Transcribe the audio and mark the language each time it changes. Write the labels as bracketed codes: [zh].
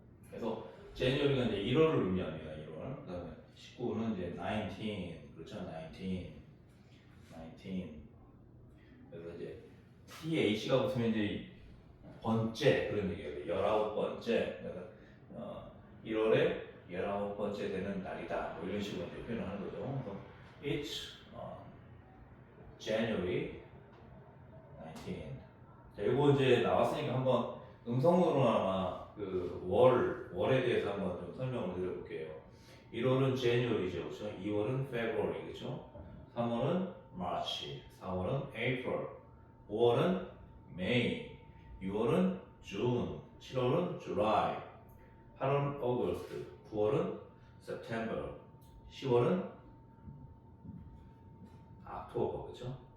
[ko] 그래서 January가 이제 1월을 의미합니다. 1월. 그다음에 19는 이제 19, 그렇죠? 19, 19. 그래서 이제 TH가 붙으면 이제 번째 그런 얘기예요. 19번째. 그래서 1월에 19번째 되는 날이다. 뭐 이런 식으로 이제 표현을 하는 거죠. 그래서 [en] It's January 19. [ko] 자, 이거 이제 나왔으니까 한번 음성으로나마 그 월에 대해서 한번 좀 설명을 드려볼게요. 1월은 January죠, 그렇죠? 2월은 February, 그렇죠? 3월은 March, 4월은 April, 5월은 May, 6월은 June, 7월은 July, 8월은 August, 9월은 September, 10월은 October, 그렇죠?